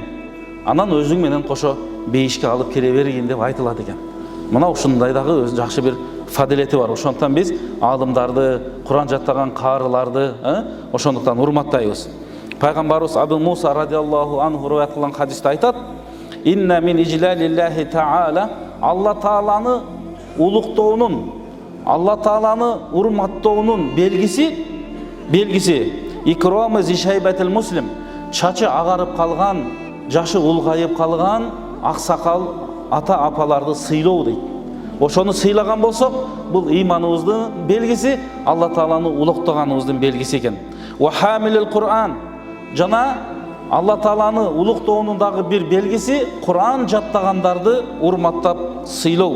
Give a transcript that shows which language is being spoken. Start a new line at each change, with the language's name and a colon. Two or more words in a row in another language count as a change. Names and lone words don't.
Kyrgyz: Анан өзүң менен кошо бейишке алып кире бергин деп айтылат экен. Мына ушундай дагы жакшы бир фадилети бар. Ошондуктан биз алымдарды, Куран жаттаган каарыларды, ошондуктан урматтайбыз. Пайгамбарыбыз Абу Муса
Arabic: رضي الله عنه
Kyrgyz: риваят кылган хадисте айтат:
Arabic: "إن من إجلال الله تعالى",
Kyrgyz: Алла Тааланы улуктоонун, Алла Тааланы урматтоонун белгиси
Arabic: إكرام ذي الشيبة المسلم,
Kyrgyz: чачы агарып калган, жашы улгайып калган аксакал ата-апаларды сыйлоо дейт. Ошону сыйлаган болсок, бул иманыбыздын белгиси, Алла Тааланы улуктаганыбыздын белгиси экен.
Arabic: وحامل القرآن,
Kyrgyz: жана Алла Тааланы улуктоонун дагы бир белгиси Кур'ан жаттагандарды урматтап сыйлоо.